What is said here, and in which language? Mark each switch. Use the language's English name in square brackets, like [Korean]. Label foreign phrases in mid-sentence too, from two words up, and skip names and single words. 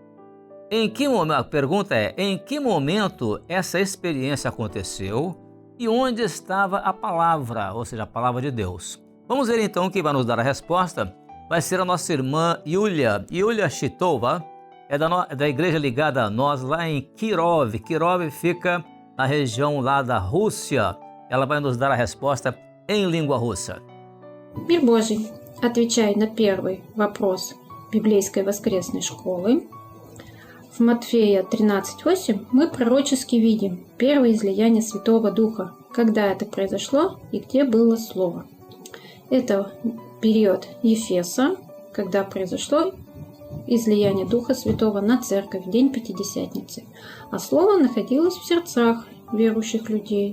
[Portuguese] Em que momento, a pergunta é, em que momento essa experiência aconteceu e onde estava a palavra, ou seja, a palavra de Deus? Vamos ver então quem vai nos dar a resposta. Vai ser a nossa irmã Yulia Chitova, é da igreja ligada a nós lá em Kirov. Kirov fica na região lá da Rússia. Ela vai nos dar a resposta em língua russa. [Russian] Мир Божий, отвечая на первый вопрос библейской воскресной школы, в Матфея 13:8 мы пророчески видим первое излияние Святого Духа, когда это произошло и где было Слово. Это период Ефеса, когда произошло излияние Духа Святого на церковь в день Пятидесятницы, а Слово находилось в сердцах верующих людей.